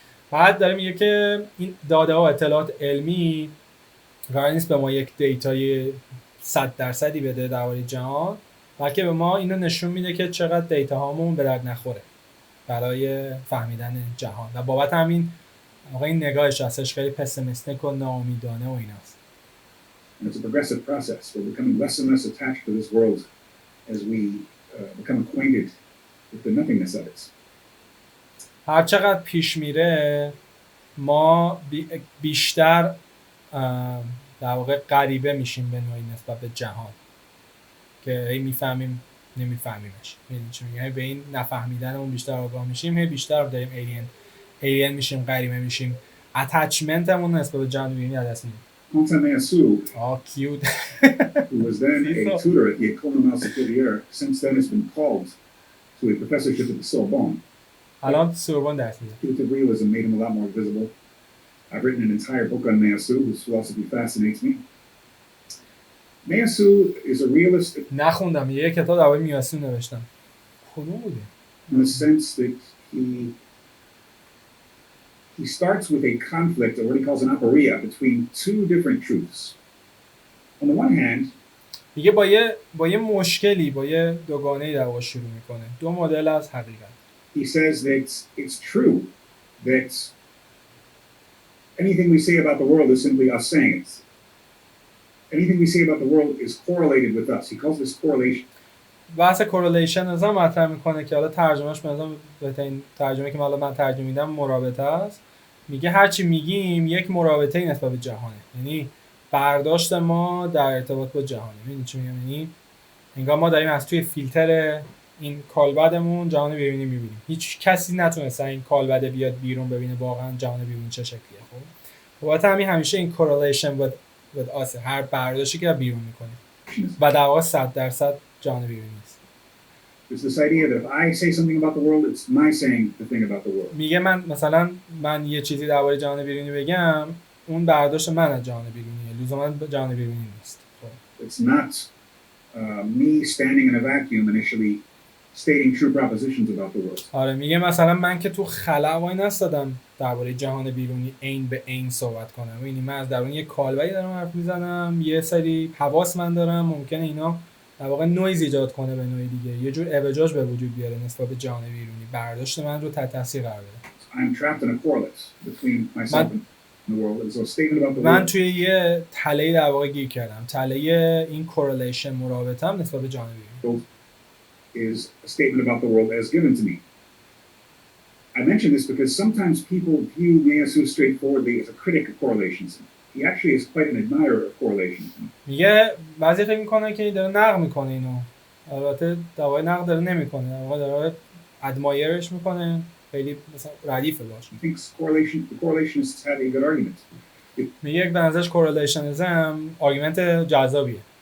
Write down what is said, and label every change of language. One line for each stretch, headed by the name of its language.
Persian: بعد داره میگه که این داده ها و اطلاعات علمی قرار نیست به ما یک دیتای 100% بده درباره جهان، بلکه به ما اینو نشون میده که چقدر دیتا هامون به درد نخوره برای فهمیدن جهان. و بابت همین آقا این نگاهش هستش خیلی پسیمیستیک و ناامیدانه و ایناست.
English: And it's a progressive process. We're becoming less and less attached to this world as we become acquainted with the nothingness of it.
Persian: هر چقدر پیش میره ما بیشتر در واقع غریبه میشیم به نوعی نسبت به جهان که هی میفهمیم نمیفهمیمش. یعنی چی میگم؟ به این نفهمیدنمون بیشتر آگاه میشیم، هی بیشتر داریم ایلین میشیم، غریبه میشیم، اتچمنتمون نسبت به جهان بیرونی از دست میدیم.
English: Quentin Meillassoux, cute. who was then a tutor at the École Normale Supérieure, since then has been called to a professorship at the Sorbonne.
Persian: الان سوربن درس میده.
English: Intuitive realism made him a lot more visible. I've written an entire book on Meillassoux, whose philosophy fascinates me. Meillassoux is a realist.
Persian: نخوندم، یه کتاب درباره میلاسو نوشتم. کدوم بوده؟
English: In the sense that he starts with a conflict, or what he calls an aporia, between two different truths. On the one hand,
Persian: میگه با یه مشکلی، با یه دوگانه‌ای در واقع شروع میکنه، دو مدل از حقیقت.
English: he says that it's true that anything we say about the world is simply us saying it. Anything we say about the world is correlated with us. He calls this correlation.
Persian: بحث کورلیشن از هم مطرح میکنه که حالا ترجمهش مثلا بهترین ترجمه که من ترجمه میدم مرابطه است. میگه هرچی میگیم یک مرابطه‌ای نسبت به جهانه، یعنی برداشت ما در ارتباط با جهانه. میدونی چی میگم؟ یعنی انگار ما داریم از توی فیلتر این کالبدمون جهان بیرونی میبینیم. هیچ کسی نتونسته این کالبد بیاد بیرون ببینه واقعا جهان بیرونی چه شکلیه. خب بابت همین همیشه این
English: correlation with us،
Persian: هر برداشتی که بیرون میکنیم و در واقع 100% جهان بیرونی است.
English: It's this idea that if I say something about the world, it's my saying the thing about the world.
Persian: میگه من یه چیزی درباره جهان بیرونی بگم، اون برداشت من از جهان بیرونیه، لزوما جهان بیرونی نیست.
English: It's not me standing in a vacuum initially stating true propositions about the world.
Persian: آره میگه مثلا من که تو خلا وای نستادم درباره جهان بیرونی عین به عین صحبت کنم. یعنی من از درون یه کالبدی دارم حرف میزنم، یه سری حواس من دارم، ممکنه اینا در واقع نویز ایجاد کنه به نوعی دیگه، یه جور اعوجاج به وجود بیاره نسبت به جهان بیرونی، برداشت من رو تحت تاثیر قرار بده.
English: I'm trapped in a correlate between myself and the world. So a statement about the
Persian: من
English: world.
Persian: توی یه تله در واقع گیر کردم، تله این correlation مرابطه‌ام نسبت به جهان بیرونی.
English: Is a statement about the world as given to me. I mention this because sometimes people view Meillassoux straightforwardly as a critic of correlations. He actually is quite an admirer of correlations.
Persian: میگه بعضی فکر میکنن که داره نقد میکنه اینو، البته در واقع نقد داره نمیکنه، در واقع داره ادمایرش میکنه، خیلی مثلا ردیفه باشه.
English: He thinks the correlationists have a good argument.
Persian: میگه به نظرش correlationism آرگومنت جذابیه.